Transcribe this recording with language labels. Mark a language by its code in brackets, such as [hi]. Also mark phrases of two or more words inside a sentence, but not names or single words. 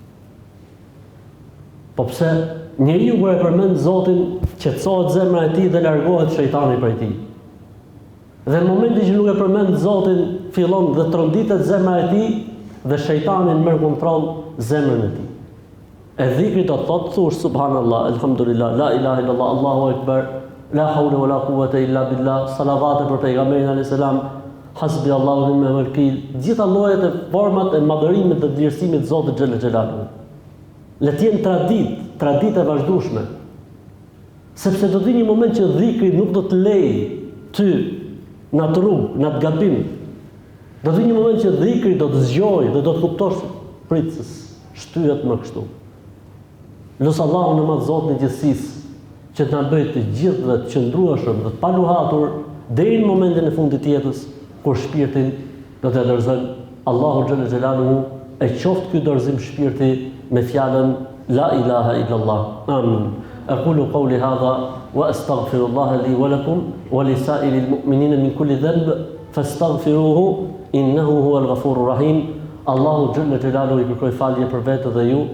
[sq] Po pse njeriu kur e përmend Zotin, qetësohet zemra e tij dhe largohet shejtani prej tij. Dhe në momentin që nuk e përmend Zotin, fillon dhe tronditet zemra e tij dhe shejtani merr kontroll zemrën e tij. E dhikri do të thotë thush [ar] سبحان الله الحمد لله, لا إله إلا الله الله أكبر لا حول ولا قوة إلا بالله, [sq] salavate për pejgamberin [ar] عليه السلام حسبي الله ونعم الوكيل, [sq] gjitha llojet e format e madhërimit dhe vlerësimit të Zotit [ar] جل جلاله. [sq] Le të jenë traditë e vazhdueshme. Sepse do të vi një moment që dhikri nuk do të lejë ty në atë rrugë, në atë gabim. Do të vi një moment që dhikri do të zgjojë dhe do të kuptosh pritës, shtyhet më kështu. Lutë Allahun në madh Zotin e gjithësisë që të na bëjë të gjithë dhe të qëndrueshëm dhe të paluhatur deri në momentin e fundit të jetës, kur shpirtin do të dorëzon Allahu [ar] جل جلاله, [sq] e qoftë ky dorëzim shpirti me fjalën [ar] لا إله إلا الله. [sq] Amin. [ar] أقول قولي هذا وأستغفر الله لي ولكم ولسائر المؤمنين من كل ذنب فاستغفروه إنه هو الغفور الرحيم. الله جل جلاله [sq] i kërkoj falje për vetë dhe ju.